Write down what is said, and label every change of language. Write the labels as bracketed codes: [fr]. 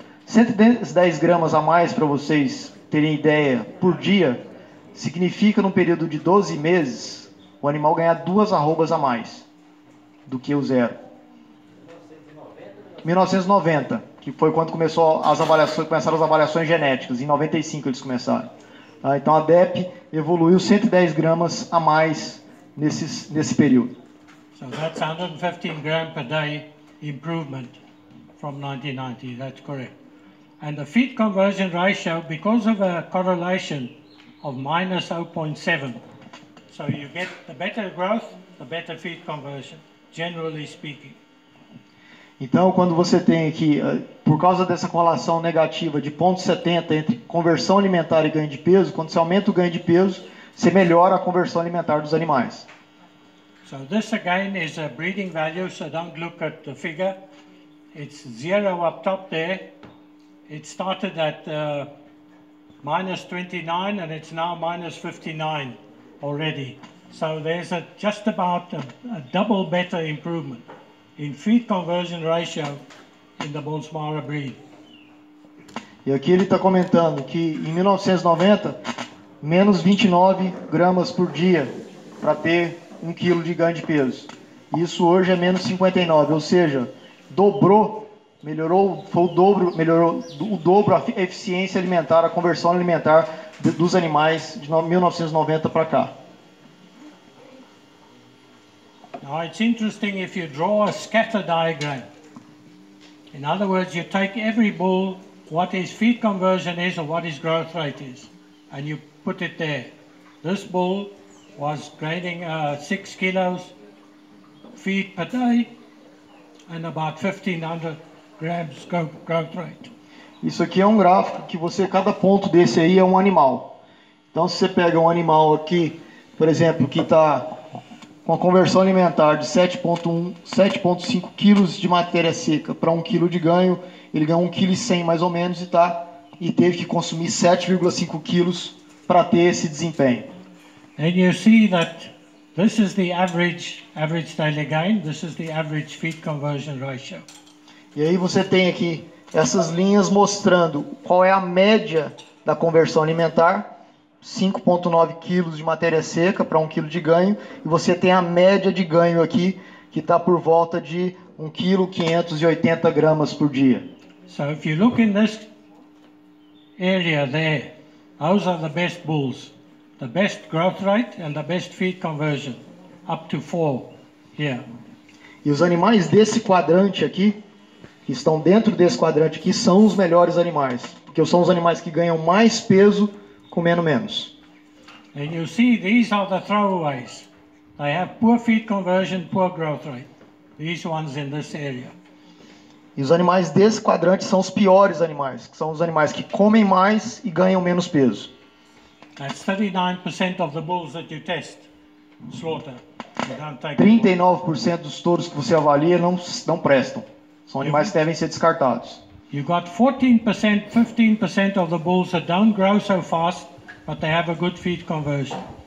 [pt] 110 gramas a mais, para vocês terem ideia, por dia, significa num período de 12 meses, o animal ganhar 2 arrobas a mais do que o zero. 1990, que foi quando começaram as avaliações genéticas. Em 95 eles começaram. Então a DEP evoluiu 110 gramas a mais nesse período. [en] So that's 115 gram per day improvement from 1990. That's correct. And the feed conversion ratio, because of a correlation of minus 0.7, so you get the better growth, the better feed conversion, generally speaking. [pt] Então, quando você tem aqui, por causa dessa correlação negativa de 0,70 entre conversão alimentar e ganho de peso, quando você aumenta o ganho de peso, você melhora a conversão alimentar dos animais. [en] So this again is a breeding value, so don't look at the figure. It's 0 up top there. It started at minus 29 and it's now minus 59 already. So there's just about a double better improvement in feed conversion ratio in the Bonsmara breed. [pt] E aqui ele está comentando que em 1990, menos 29 gramas por dia para ter 1 quilo de ganho de peso. Isso hoje é menos 59, ou seja, dobrou, melhorou, foi o dobro a eficiência alimentar, a conversão alimentar dos animais de 1990 para cá. [en] Now it's interesting if you draw a scatter diagram. In other words, you take every bull, what his feed conversion is or what his growth rate is, and you put it there. This bull was gaining 6 kilos feed per day and about 1,500 grams growth rate. [pt] Isso aqui é um gráfico que cada ponto desse aí é um animal. Então, se você pega um animal aqui, por exemplo, que está com a conversão alimentar de 7,5 quilos de matéria seca para 1 quilo de ganho, ele ganhou 1,1 kg mais ou menos e teve que consumir 7,5 quilos para ter esse desempenho. [en] And you see that this is the average daily gain, this is the average feed conversion ratio. [pt] E aí você tem aqui essas linhas mostrando qual é a média da conversão alimentar, 5,9 quilos de matéria seca para 1 quilo de ganho, e você tem a média de ganho aqui, que está por volta de 1,580 kg por dia. [en] So if you look in this area there, those are the best bulls, the best growth rate and the best feed conversion, up to 4 here. [pt] E os animais desse quadrante aqui, que estão dentro desse quadrante aqui, são os melhores animais, porque são os animais que ganham mais peso comendo menos. [en] And you see these are the throwaways. They have poor feed conversion, poor growth rate. These ones in this area. [pt] E os animais desse quadrante são os piores animais, que são os animais que comem mais e ganham menos peso. [en] That's 39% of the bulls that you test, slaughter. You don't take [pt] 39% dos touros que você avalia não prestam. São animais que devem ser descartados. [en] You got 14%, 15% of the bulls that don't grow so fast, but they have a good feed conversion.